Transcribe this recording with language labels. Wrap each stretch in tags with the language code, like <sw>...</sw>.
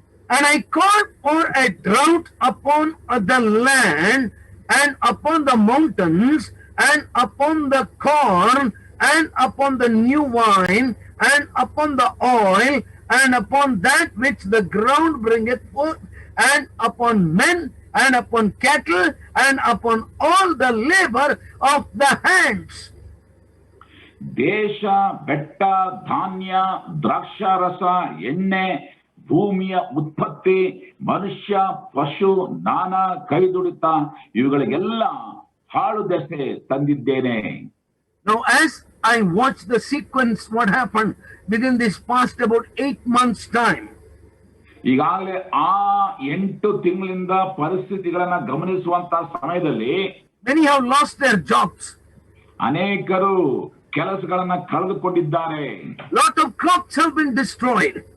<en>And I called for a drought upon the land, and upon the mountains, and upon the corn, and upon the new wine, and upon the oil, and upon that which the ground bringeth forth, and upon men, and upon cattle, and upon all the labor of the hands.</en> <kn>ದೇಶ, ಬೆಟ್ಟ, ಧಾನ್ಯ, ದ್ರಾಕ್ಷಾರಸ, ಎಣ್ಣೆ, ಭೂಮಿಯ ಉತ್ಪತ್ತಿ, ಮನುಷ್ಯ, ಪಶು, ನಾನಾ ಕೈದುಡಿತ, ಇವುಗಳಿಗೆಲ್ಲ ಹಾಳು ದೆಸೆ ತಂದಿದ್ದೇನೆ.</kn> <en>Now, as I watched the sequence, what happened within this past about 8 months' time.</en> <kn>ಈಗಾಗಲೇ ಆ 8 ತಿಂಗಳಿಂದ ಪರಿಸ್ಥಿತಿಗಳನ್ನ ಗಮನಿಸುವಂತ ಸಮಯದಲ್ಲಿ</kn> <en>many have lost their jobs.</en> <kn>ಅನೇಕರು ಕೆಲಸಗಳನ್ನ ಕಳೆದುಕೊಂಡಿದ್ದಾರೆ.</kn> <en>Lot of crops have been destroyed.</en>